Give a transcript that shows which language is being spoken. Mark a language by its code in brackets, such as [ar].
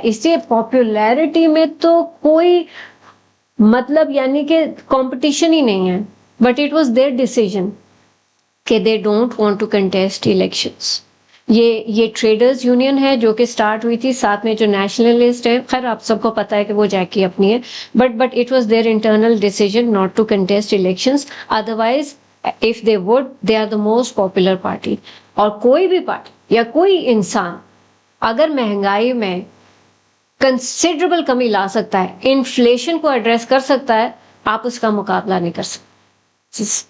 [ur] اس لیے پاپولیرٹی میں تو کوئی مطلب یعنی کہ کمپٹیشن ہی نہیں ہے, [en] but it was their decision [ur] کہ [en] They don't want to contest elections. [ur] یہ ٹریڈرز یونین ہے جو کہ سٹارٹ ہوئی تھی, ساتھ میں جو نیشنلسٹ ہے, خیر آپ سب کو پتا ہے کہ وہ جیک کی اپنی ہے, [en] But it was their internal decision not to contest elections. Otherwise if they would they are the most popular party. [ur] اور کوئی بھی پارٹی یا کوئی انسان اگر مہنگائی میں کنسیڈریبل کمی لا سکتا ہے, انفلیشن کو ایڈریس کر سکتا ہے, آپ اس کا مقابلہ نہیں کر سکتے.